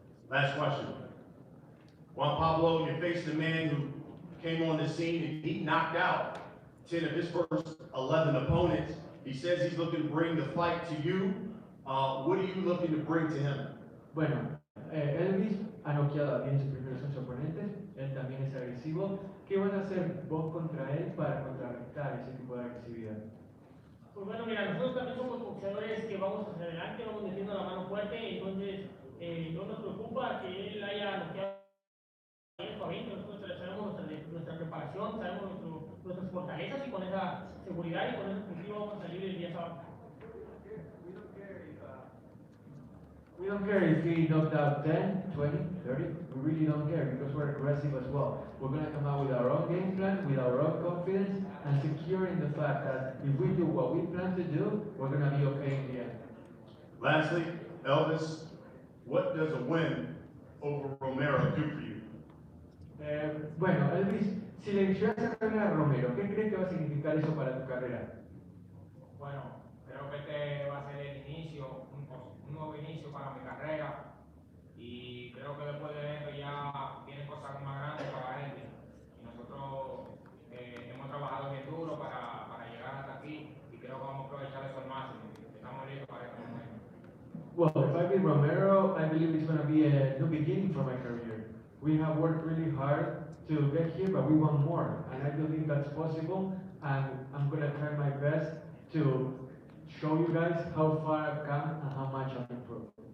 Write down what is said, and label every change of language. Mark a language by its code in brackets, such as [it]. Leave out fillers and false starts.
[en] Last question. Juan Pablo, you faced a man who came on the scene and he knocked out 10 of his first 11 opponents. He says he's looking to bring the fight to you. What are you looking to bring to him? [es] Bueno, Elvis ha noqueado a 10 de sus primeros 8 oponentes, él también es agresivo. ¿Qué van a hacer vos contra él para contrarrestar ese tipo de agresividad? Pues bueno, mira, nosotros también somos boxeadores que vamos hacia adelante, vamos metiendo la mano fuerte, entonces no nos preocupa que él haya noqueado 10 o 20, nosotros sabemos nuestra preparación, sabemos nuestras fortalezas y con esa seguridad y con ese objetivo vamos a salir el día sábado. [en] We don't care if he knocked out 10, 20, 30. We really don't care because we're aggressive as well. We're going to come out with our own game plan, with our own confidence, and secure in the fact that if we do what we plan to do, we're going to be okay in the end. Lastly, Elvis, what does a win over Romero do for you? [es] Bueno, Elvis, si le llegas a ganar a Romero, ¿qué crees que va a significar eso para tu carrera? Bueno, creo que este va a ser el inicio, un nuevo inicio para mi carrera y creo que después de esto ya vienen cosas más grandes para él y nosotros hemos trabajado bien duro para llegar hasta aquí y creo que vamos a aprovechar eso al máximo. Estamos listos para este momento. [en] Well, if I beat Romero, I believe it's going to be a new beginning for my career. We have worked really hard to get here, but we want more, and I believe that's possible, and I'm going to try my best to show you guys how far I've come and how much I've improved.